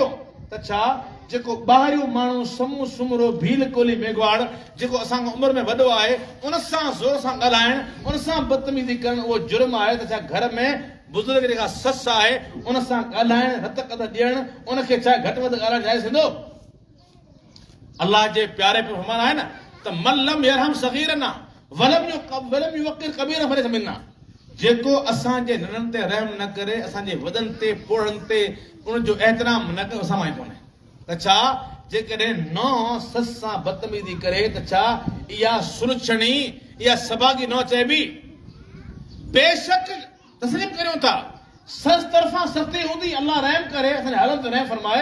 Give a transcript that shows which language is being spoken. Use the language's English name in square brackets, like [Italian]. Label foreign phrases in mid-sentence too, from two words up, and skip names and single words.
[Sindhi] त छा जेको ॿाहिरियों माण्हू समूह सुमरो भील कोली मेघवाड़ जेको असांखां उमिरि में वॾो आहे, उन सां ज़ोर सां ॻाल्हाइण, उन सां बदतमीज़ी करणु उहो जुर्म आहे। त छा घर में बुज़ुर्ग जेका ससु आहे उन सां ॻाल्हाइण, रत कद ॾियणु, उनखे छा घटि वधि ॻाल्हाइण जाइज़ थींदो? अलाह जे प्यारे पे फरमान आहे न त [Arabic] من لم يرحم صغيرنا ولم يوقر كبير فليس منا. [Sindhi] जेको असांजे नंढनि ते रहम न करे, असांजे वॾनि ते पोड़नि ते उनजो एहतराम न करे, असां मां कोन्हे। त छा जेकॾहिं नुंहुं सस सां बदतमीज़ी करे त छा इहा सुलझणी, इहा सभागी न चइबी? बेशक तस्लीम करियूं था सस तरफ़ां सख़्ती हूंदी, अलाह रहम करे, असांजे हालत ते रहम फरमाए।